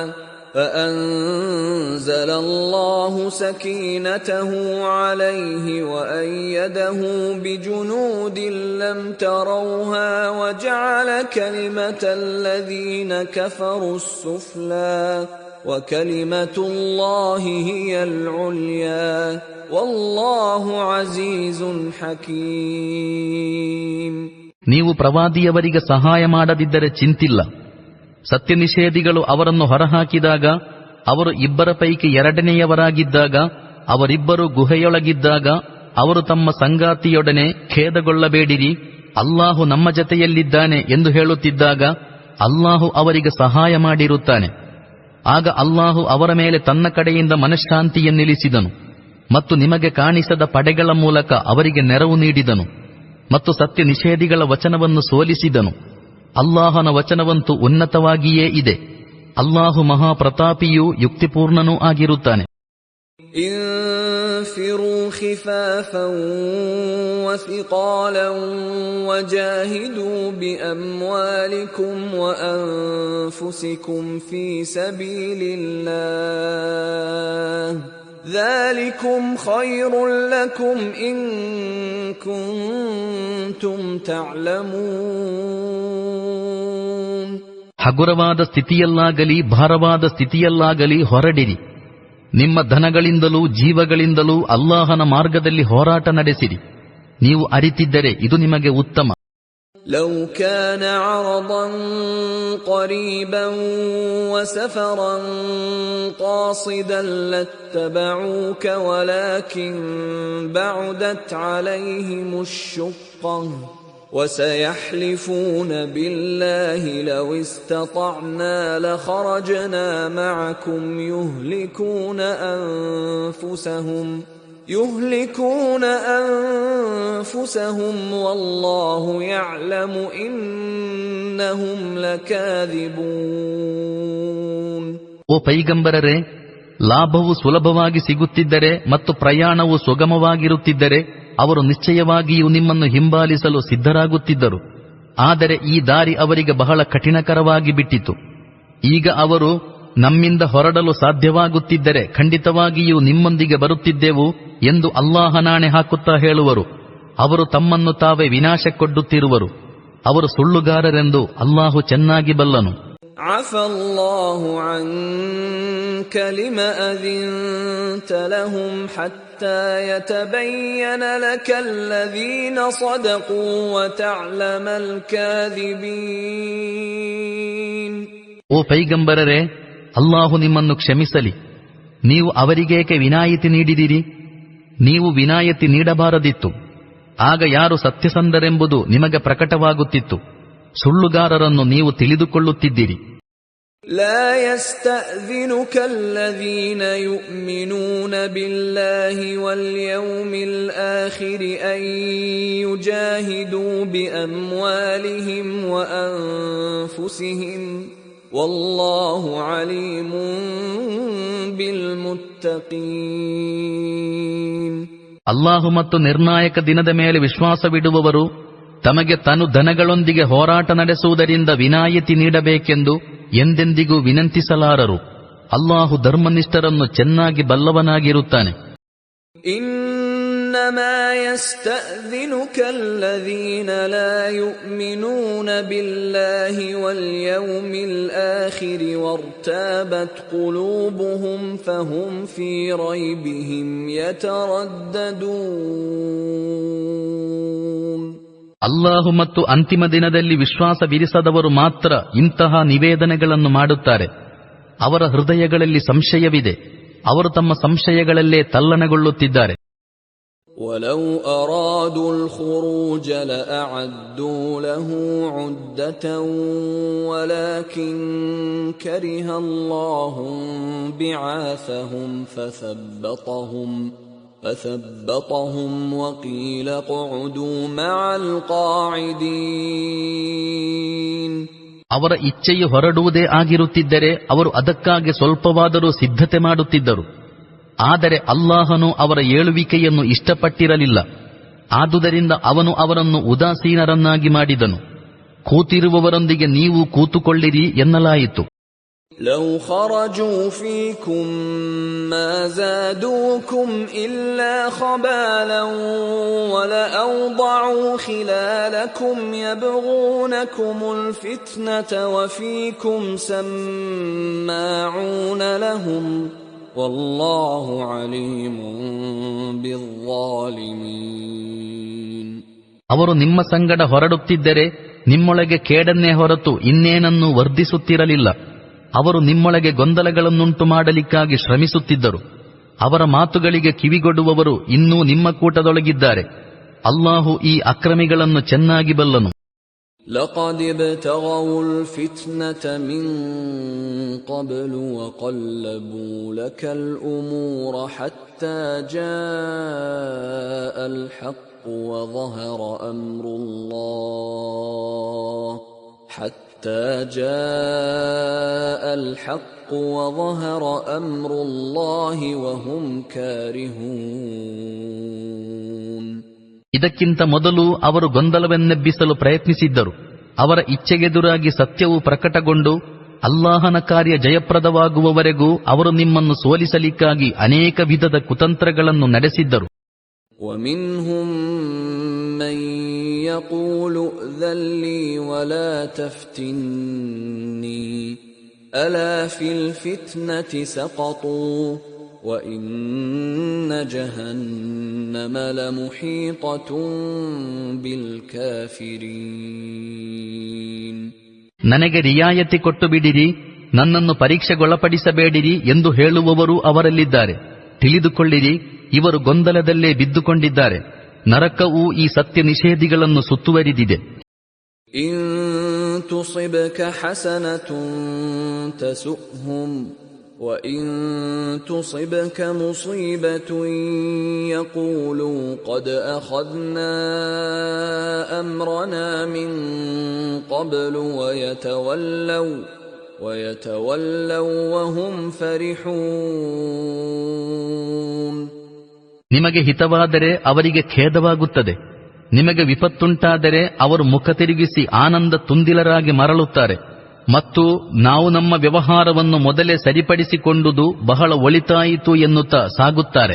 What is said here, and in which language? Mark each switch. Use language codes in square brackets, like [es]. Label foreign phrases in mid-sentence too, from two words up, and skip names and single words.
[ar] فأنزل الله سكينته عليه وأيده بجنود لم تروها وجعل كلمة الذين كفروا السفلى وكلمة الله هي العليا والله عزيز حكيم. [kn] ನೀವು ಪ್ರವಾದಿಯವರಿಗೆ ಸಹಾಯ ಮಾಡದಿದ್ದರೆ ಚಿಂತಿಲ್ಲ. ಸತ್ಯ ನಿಷೇಧಿಗಳು ಅವರನ್ನು ಹೊರಹಾಕಿದಾಗ, ಅವರು ಇಬ್ಬರ ಪೈಕಿ ಎರಡನೆಯವರಾಗಿದ್ದಾಗ, ಅವರಿಬ್ಬರು ಗುಹೆಯೊಳಗಿದ್ದಾಗ ಅವರು ತಮ್ಮ ಸಂಗಾತಿಯೊಡನೆ ಖೇದಗೊಳ್ಳಬೇಡಿರಿ, ಅಲ್ಲಾಹು ನಮ್ಮ ಜತೆಯಲ್ಲಿದ್ದಾನೆ ಎಂದು ಹೇಳುತ್ತಿದ್ದಾಗ ಅಲ್ಲಾಹು ಅವರಿಗೆ ಸಹಾಯ ಮಾಡಿರುತ್ತಾನೆ. ಆಗ ಅಲ್ಲಾಹು ಅವರ ಮೇಲೆ ತನ್ನ ಕಡೆಯಿಂದ ಮನಃಶಾಂತಿಯನ್ನಿಳಿಸಿದನು ಮತ್ತು ನಿಮಗೆ ಕಾಣಿಸದ ಪಡೆಗಳ ಮೂಲಕ ಅವರಿಗೆ ನೆರವು ನೀಡಿದನು ಮತ್ತು ಸತ್ಯ ನಿಷೇಧಿಗಳ ವಚನವನ್ನು ಸೋಲಿಸಿದನು. ಅಲ್ಲಾಹನ ವಚನವಂತೂ ಉನ್ನತವಾಗಿಯೇ ಇದೆ. ಅಲ್ಲಾಹು ಮಹಾಪ್ರತಾಪಿಯೂ ಯುಕ್ತಿಪೂರ್ಣನೂ ಆಗಿರುತ್ತಾನೆ. [ar] انفروا خفافا وثقالا وجاهدوا بأموالكم وأنفسكم في سبيل الله ذلكم خير لكم إن كنتم تعلمون. [kn] ಹಗುರವಾದ ಸ್ಥಿತಿಯಲ್ಲಾಗಲಿ ಭಾರವಾದ ಸ್ಥಿತಿಯಲ್ಲಾಗಲಿ ಹೊರಡಿರಿ. ನಿಮ್ಮ ಧನಗಳಿಂದಲೂ ಜೀವಗಳಿಂದಲೂ ಅಲ್ಲಾಹನ ಮಾರ್ಗದಲ್ಲಿ ಹೋರಾಟ ನಡೆಸಿರಿ. ನೀವು ಅರಿತಿದ್ದರೆ ಇದು ನಿಮಗೆ ಉತ್ತಮ. [ar] لو كان عرضا قريبا وسفرا قاصدا لاتبعوك ولكن بعدت عليهم الشقة وسيحلفون بالله لو استطعنا لخرجنا معكم يهلكون أنفسهم والله يعلم إنهم لكاذبون. [kn] ಓ ಪೈಗಂಬರರೇ, ಲಾಭವು ಸುಲಭವಾಗಿ ಸಿಗುತ್ತಿದ್ದರೆ ಮತ್ತು ಪ್ರಯಾಣವು ಸುಗಮವಾಗಿರುತ್ತಿದ್ದರೆ ಅವರು ನಿಶ್ಚಯವಾಗಿಯೂ ನಿಮ್ಮನ್ನು ಹಿಂಬಾಲಿಸಲು ಸಿದ್ಧರಾಗುತ್ತಿದ್ದರು. ಆದರೆ ಈ ದಾರಿ ಅವರಿಗೆ ಬಹಳ ಕಠಿಣಕರವಾಗಿ ಬಿಟ್ಟಿತು. ಈಗ ಅವರು ನಮ್ಮಿಂದ ಹೊರಡಲು ಸಾಧ್ಯವಾಗುತ್ತಿದ್ದರೆ ಖಂಡಿತವಾಗಿಯೂ ನಿಮ್ಮೊಂದಿಗೆ ಬರುತ್ತಿದ್ದೆವು ಎಂದು ಅಲ್ಲಾಹನಾಣೆ ಹಾಕುತ್ತಾ ಹೇಳುವರು. ಅವರು ತಮ್ಮನ್ನು ತಾವೇ ವಿನಾಶಕ್ಕೊಡ್ಡುತ್ತಿರುವರು. ಅವರು ಸುಳ್ಳುಗಾರರೆಂದು ಅಲ್ಲಾಹು ಚೆನ್ನಾಗಿ ಬಲ್ಲನು. [ar] عفى الله عنك لما أذنت لهم حتى يتبين لك الذين صدقوا وتعلم الكاذبين. [kn] ಓ ಪೈಗಂಬರರೇ, ಅಲ್ಲಾಹು ನಿಮ್ಮನ್ನು ಕ್ಷಮಿಸಲಿ. ನೀವು ಅವರಿಗೇಕೆ ವಿನಾಯಿತಿ ನೀಡಿದಿರಿ? ನೀವು ವಿನಾಯಿತಿ ನೀಡಬಾರದಿತ್ತು. ಆಗ ಯಾರು ಸತ್ಯಸಂಧರೆಂಬುದು ನಿಮಗೆ ಪ್ರಕಟವಾಗುತ್ತಿತ್ತು. ಸುಳ್ಳುಗಾರರನ್ನು ನೀವು ತಿಳಿದುಕೊಳ್ಳುತ್ತಿದ್ದಿರಿ. [ar] لا يستأذنك الذين يؤمنون بالله واليوم الآخر أن يجاهدوا بأموالهم وأنفسهم والله عليم بالمتقين. [kn] ಅಲ್ಲಾಹು ಮತ್ತು ನಿರ್ಣಾಯಕ ದಿನದ ಮೇಲೆ ವಿಶ್ವಾಸವಿಡುವವರು ತಮಗೆ ತನು ಧನಗಳೊಂದಿಗೆ ಹೋರಾಟ ನಡೆಸುವುದರಿಂದ ವಿನಾಯಿತಿ ನೀಡಬೇಕೆಂದು ಎಂದೆಂದಿಗೂ ವಿನಂತಿಸಲಾರರು. ಅಲ್ಲಾಹು ಧರ್ಮನಿಷ್ಠರನ್ನು ಚೆನ್ನಾಗಿ ಬಲ್ಲವನಾಗಿರುತ್ತಾನೆ. [ar] إنما يستأذنك الذين لا يؤمنون بالله واليوم الآخر وارتابت قلوبهم فهم في ريبهم يترددون. [kn] ಅಲ್ಲಾಹು ಮತ್ತು ಅಂತಿಮ ದಿನದಲ್ಲಿ ವಿಶ್ವಾಸವಿರಿಸದವರು ಮಾತ್ರ ಇಂತಹ ನಿವೇದನೆಗಳನ್ನು ಮಾಡುತ್ತಾರೆ. ಅವರ ಹೃದಯಗಳಲ್ಲಿ ಸಂಶಯವಿದೆ, ಅವರು ತಮ್ಮ ಸಂಶಯಗಳಲ್ಲೇ ತಲ್ಲಣಗೊಳ್ಳುತ್ತಿದ್ದಾರೆ. [ar] وَلَوْ أَرَادُوا الْخُرُوجَ لَأَعَدُّوا لَهُ عُدَّةً وَلَكِنْ كَرِهَ اللَّهُ بِعَاثَهُمْ فَثَبَّطَهُمْ وَقِيلَ اقْعُدُوا مَعَ الْقَاعِدِينَ. [kn] ಅವರ ಇಚ್ಛೆಯು ಹೊರಡುವುದೇ ಆಗಿರುತ್ತಿದ್ದರೆ ಅವರು ಅದಕ್ಕಾಗಿ ಸ್ವಲ್ಪವಾದರೂ ಸಿದ್ಧತೆ ಮಾಡುತ್ತಿದ್ದರು. ಆದರೆ ಅಲ್ಲಾಹನು ಅವರ ಏಳುವಿಕೆಯನ್ನು ಇಷ್ಟಪಟ್ಟಿರಲಿಲ್ಲ. ಆದುದರಿಂದ ಅವನು ಅವರನ್ನು ಉದಾಸೀನರನ್ನಾಗಿ ಮಾಡಿದನು. ಕೂತಿರುವವರೊಂದಿಗೆ ನೀವು ಕೂತುಕೊಳ್ಳಿರಿ ಎನ್ನಲಾಯಿತು. [ar] لو خرجوا فيكم ما زادوكم إلا خبالا ولأوضعوا خلالكم يبغونكم الفتنة وفيكم سماعون لهم والله عليم بالظالمين. [kn] ಅವರು ನಿಮ್ಮ ಸಂಗಡ ಹೊರಡುತ್ತಿದ್ದರೆ ನಿಮ್ಮೊಳಗೆ ಕೇಡನ್ನೇ ಹೊರತು ಇನ್ನೇನನ್ನೂ ವರ್ಧಿಸುತ್ತಿರಲಿಲ್ಲ. ಅವರು ನಿಮ್ಮೊಳಗೆ ಗೊಂದಲಗಳನ್ನುಂಟು ಮಾಡಲಿಕ್ಕಾಗಿ ಶ್ರಮಿಸುತ್ತಿದ್ದರು. ಅವರ ಮಾತುಗಳಿಗೆ ಕಿವಿಗೊಡುವವರು ಇನ್ನೂ ನಿಮ್ಮ ಕೂಟದೊಳಗಿದ್ದಾರೆ. ಅಲ್ಲಾಹು ಈ ಅಕ್ರಮಿಗಳನ್ನು ಚೆನ್ನಾಗಿ ಬಲ್ಲನು. [ar] لقد ابتغوا الفتنة من قبل وقلبوا لك الأمور حتى جاء الحق وظهر أمر الله وهم كارهون. [kn] ಇದಕ್ಕಿಂತ ಮೊದಲು ಅವರು ಗೊಂದಲವನ್ನೆಬ್ಬಿಸಲು ಪ್ರಯತ್ನಿಸಿದ್ದರು. ಅವರ ಇಚ್ಛೆಗೆದುರಾಗಿ ಸತ್ಯವು ಪ್ರಕಟಗೊಂಡು ಅಲ್ಲಾಹನ ಕಾರ್ಯ ಜಯಪ್ರದವಾಗುವವರೆಗೂ ಅವರು ನಿಮ್ಮನ್ನು ಸೋಲಿಸಲಿಕ್ಕಾಗಿ ಅನೇಕ ವಿಧದ ಕುತಂತ್ರಗಳನ್ನು ನಡೆಸಿದ್ದರು. [ar] وَمِنْهُمْ مَنْ يَقُولُ ائْذَنْ لِي وَلَا تَفْتِنِّي أَلَا فِي الْفِتْنَةِ سَقَطُوا وَإِنَّ جَهَنَّمَ لَمُحِيطَةٌ بِالْكَافِرِينَ. [kn] ನನಗೆ ರಿಯಾಯತಿ ಕೊಟ್ಟು ಬಿಡಿರಿ, ನನ್ನನ್ನು ಪರೀಕ್ಷೆಗೊಳಪಡಿಸಬೇಡಿರಿ ಎಂದು ಹೇಳುವವರು ಅವರಲ್ಲಿದ್ದಾರೆ. ತಿಳಿದುಕೊಳ್ಳಿರಿ, ಇವರು ಗೊಂದಲದಲ್ಲೇ ಬಿದ್ದುಕೊಂಡಿದ್ದಾರೆ. ನರಕವು ಈ ಸತ್ಯ ನಿಷೇಧಿಗಳನ್ನು ಸುತ್ತುವರಿದಿದೆ. [ar] إن تصبك حسنة تسؤهم وإن تصبك مصيبة يقولوا قد أخذنا أمرنا من قبل ويتولوا وهم فرحون. [kn] ನಿಮಗೆ ಹಿತವಾದರೆ ಅವರಿಗೆ ಖೇದವಾಗುತ್ತದೆ, ನಿಮಗೆ ವಿಪತ್ತುಂಟಾದರೆ ಅವರು ಮುಖ ತಿರುಗಿಸಿ ಆನಂದ ತುಂದಿಲರಾಗಿ ಮರಳುತ್ತಾರೆ. ಮತ್ತು ನಾವು ನಮ್ಮ ವ್ಯವಹಾರವನ್ನು ಮೊದಲೇ ಸರಿಪಡಿಸಿಕೊಂಡುದು ಬಹಳ ಒಳಿತಾಯಿತು ಎನ್ನುತ್ತಾ ಸಾಗುತ್ತಾರೆ.